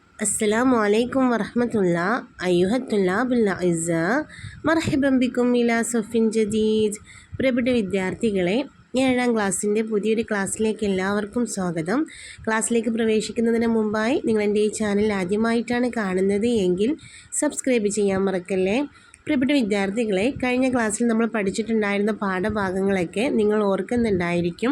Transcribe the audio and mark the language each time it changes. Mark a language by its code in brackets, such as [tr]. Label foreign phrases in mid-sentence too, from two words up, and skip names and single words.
[ar] السلام عليكم ورحمة الله أيها الطلاب الأعزاء مرحبا بكم إلى صف جديد. [ml] പ്രിയപ്പെട്ട വിദ്യാർത്ഥികളെ, 7ാം ക്ലാസ്സിൻ്റെ പുതിയൊരു ക്ലാസ്സിലേക്ക് എല്ലാവർക്കും സ്വാഗതം. ക്ലാസ്സിലേക്ക് പ്രവേശിക്കുന്നതിന് മുമ്പായി നിങ്ങൾ എൻ്റെ ഈ ചാനൽ ആദ്യമായിട്ടാണ് കാണുന്നത് എങ്കിൽ സബ്സ്ക്രൈബ് ചെയ്യാൻ മറക്കല്ലേ. പ്രിയപ്പെട്ട വിദ്യാർത്ഥികളെ, കഴിഞ്ഞ ക്ലാസ്സിൽ നമ്മൾ പഠിച്ചിട്ടുണ്ടായിരുന്ന പാഠഭാഗങ്ങളൊക്കെ നിങ്ങൾ ഓർക്കുന്നുണ്ടായിരിക്കും.